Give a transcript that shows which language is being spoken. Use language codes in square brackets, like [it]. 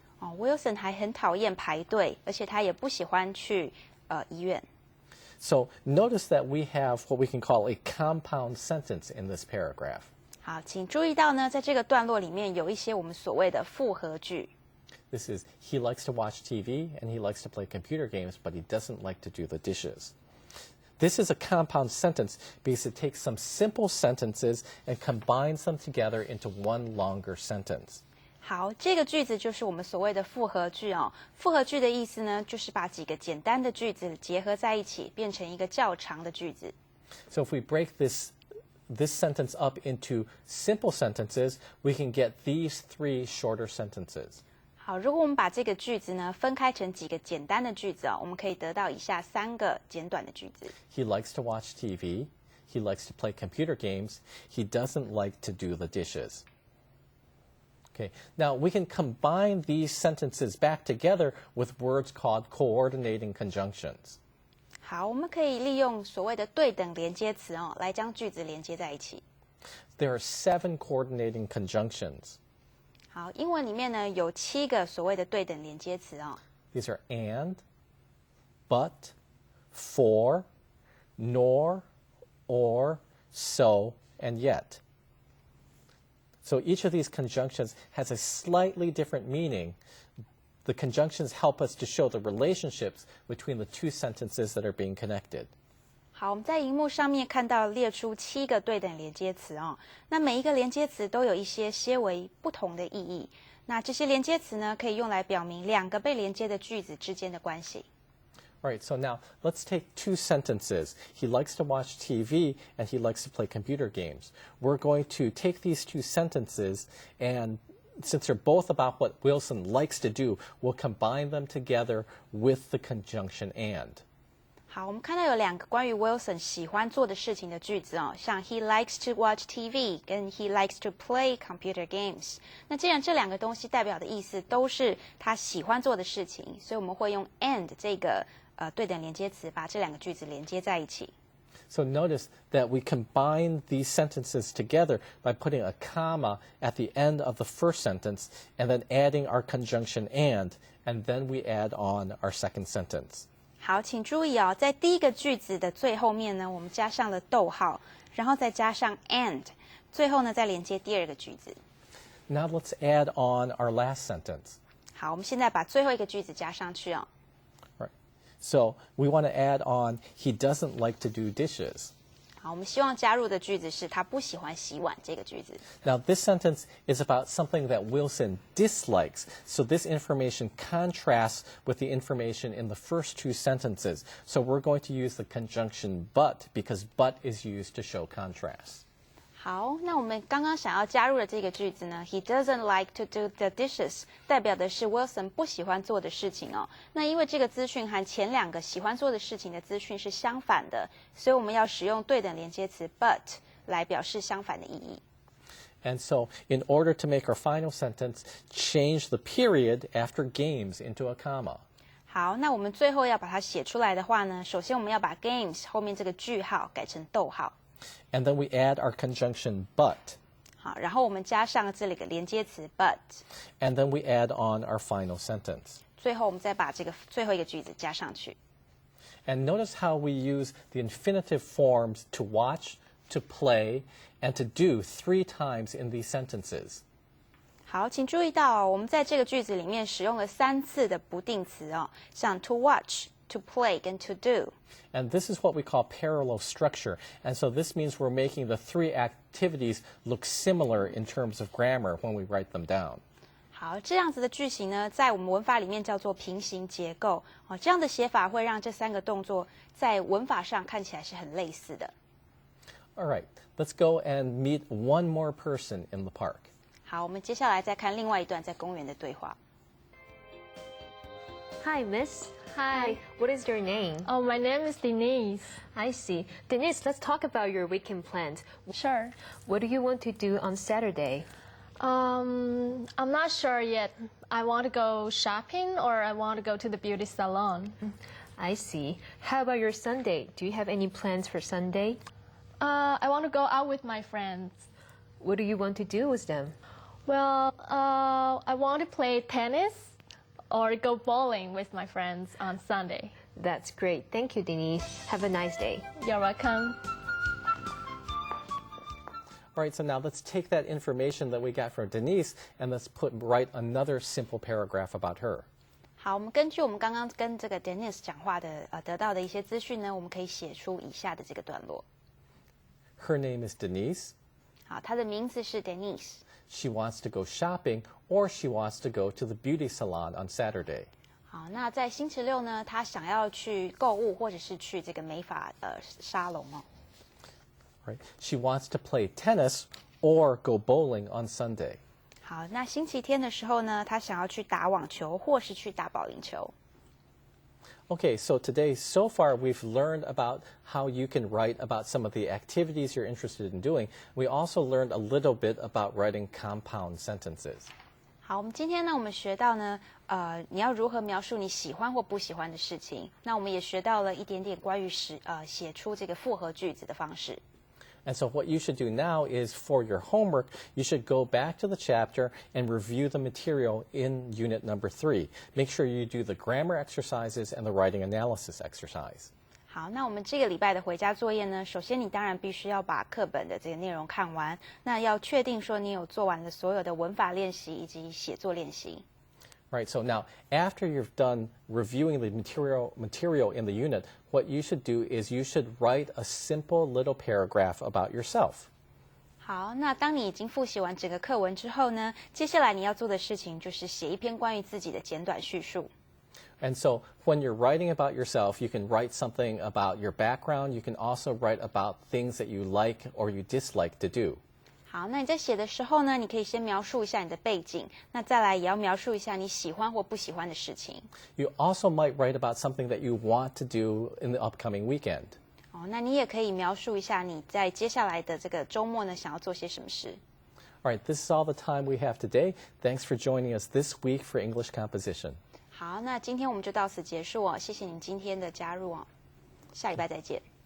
[zh] Wilson 还很讨厌排队，而且他也不喜欢去医院。 [en] So notice that we have what we can call a compound sentence in this paragraph. [zh] 好，请注意到呢，在这个段落里面有一些我们所谓的复合句。 [en] This is, he likes to watch TV and he likes to play computer games, but he doesn't like to do the dishes. This is a compound sentence because it takes some simple sentences and combines them together into one longer sentence. [zh] 好，这个句子就是我们所谓的复合句哦。复合句的意思呢，就是把几个简单的句子结合在一起，变成一个较长的句子。 [en] So if we break this sentence up into simple sentences, we can get these 3 shorter sentences. [zh] 好，如果我们把这个句子呢分开成几个简单的句子哦，我们可以得到以下3个简短的句子。 [en] He likes to watch TV. He likes to play computer games. He doesn't like to do the dishes. Okay, now we can combine these sentences back together with words called coordinating conjunctions. [zh] 好，我们可以利用所谓的对等连接词哦，来将句子连接在一起。 [en] There are 7 coordinating conjunctions. [zh] 好，英文里面呢有7个所谓的对等连接词哦。 [en] These are and, but, for, nor, or, so, and yet. So each of these conjunctions has a slightly different meaning. The conjunctions help us to show the relationships between the 2 sentences that are being connected. [zh] 好，我们在荧幕上面看到列出7个对等连接词哦。那每一个连接词都有一些些微不同的意义。那这些连接词呢，可以用来表明2个被连接的句子之间的关系。 [en] All right, so now let's take 2 sentences. He likes to watch TV and he likes to play computer games. We're going to take these 2 sentences and since they're both about what Wilson likes to do, we'll combine them together with the conjunction and. [zh] 好，我们看到有2个关于 Wilson 喜欢做的事情的句子哦，像 [en] he likes to watch TV [zh] 跟 [en] he likes to play computer games。 [zh] 那既然这2个东西代表的意思都是他喜欢做的事情，所以我们会用 and 这个对等连接词把这2个句子连接在一起。 [en] So notice that we combine these sentences together by putting a comma at the end of the first sentence and then adding our conjunction and then we add on our second sentence. [zh] 好，请注意哦，在第一个句子的最后面呢，我们加上了逗号，然后再加上 and， 最后呢再连接第2个句子。 [en] Now let's add on our last sentence. [zh] 好，我们现在把最后一个句子加上去哦。 [en] Right. So we want to add on, he doesn't like to do dishes. [zh] 好，我们希望加入的句子是他不喜欢洗碗这个句子。 [en] Now, this sentence is about something that Wilson dislikes, so this information contrasts with the information in the first two sentences. So we're going to use the conjunction but, because but is used to show contrast. [zh] 好，那我们刚刚想要加入的这个句子呢 ， [en] He doesn't like to do the dishes， [zh] 代表的是 Wilson 不喜欢做的事情哦。那因为这个资讯和前两个喜欢做的事情的资讯是相反的，所以我们要使用对等连接词 but 来表示相反的意义。 [en] And so, in order to make our final sentence, change the period after games into a comma. [zh] 好，那我们最后要把它写出来的话呢，首先我们要把 games 后面这个句号改成逗号。 [en] And then we add our conjunction but. [zh] 好，然后我们加上这里的连接词 but， [en] And then we add on our final sentence. [zh] 最后我们再把这个最后一个句子加上去。 [en] And notice how we use the infinitive forms to watch, to play, and to do 3 times in these sentences. [zh] 好，请注意到哦，我们在这个句子里面使用了3次的不定词哦，像 [en] to watch、 to play [zh] 跟 [en] to do。 And this is what we call parallel structure. And so this means we're making the 3 activities look similar in terms of grammar when we write them down. [zh] 好，这样子的句型呢，在我们文法里面叫做平行结构哦。这样的写法会让这3个动作在文法上看起来是很类似的。 [en] All right, let's go and meet one more person in the park. [zh] 好，我们接下来再看另外一段在公园的对话。 [en] Hi, Miss. Hi. What is your name? Oh, my name is Denise. I see. Denise, let's talk about your weekend plans. Sure. What do you want to do on Saturday? I'm not sure yet. I want to go shopping or I want to go to the beauty salon. I see. How about your Sunday? Do you have any plans for Sunday? I want to go out with my friends. What do you want to do with them? Well, I want to play tennis or go bowling with my friends on Sunday. That's great. Thank you, Denise. Have a nice day. You're welcome. All right, so now let's take that information that we got from Denise and let's write another simple paragraph about her. [zh] 好，我们根据我们刚刚跟这个 Denise 讲话的得到的一些资讯呢，我们可以写出以下的这个段落。 [en] Her name is Denise. [zh] 好，她的名字是 Denise。 [en] She wants to go shopping or she wants to go to the beauty salon on Saturday. [zh] 好，那在星期六呢，她想要去购物或者是去这个美发沙龙哦。 [en] Right? She wants to play tennis or go bowling on Sunday. [zh] 好，那星期天的时候呢，她想要去打网球或是去打保龄球。 [en] Okay, so today, so far, we've learned about how you can write about some of the activities you're interested in doing. We also learned a little bit about writing compound sentences. [zh] 好，我们今天呢，我们学到呢，你要如何描述你喜欢或不喜欢的事情。那我们也学到了一点点关于写出这个复合句子的方式。 [en] And so what you should do now is for your homework, you should go back to the chapter and review the material in unit number 3. Make sure you do the grammar exercises and the writing analysis exercise. [zh] 好，那我们这个礼拜的回家作业呢，首先你当然必须要把课本的这个内容看完，那要确定说你有做完了所有的文法练习以及写作练习。 [en] Right, so now after you've done reviewing the material in the unit, what you should do is you should write a simple little paragraph about yourself. [zh] 好，那当你已经复习完整个课文之后呢，接下来你要做的事情就是写一篇关于自己的简短叙述。 [en] And so when you're writing about yourself, you can write something about your background. You can also write about things that you like or you dislike to do. [zh] 好，那你在写的时候呢，你可以先描述一下你的背景，那再来也要描述一下你喜欢或不喜欢的事情。 [en] You also might write about something that you want to do in the upcoming weekend. [zh] 哦，那你也可以描述一下你在接下来的这个周末呢，想要做些什么事。 [en] All right, this is all the time we have today. Thanks for joining us this week for English Composition. [zh] 好，那今天我们就到此结束哦，谢谢你今天的加入哦，下礼拜再见。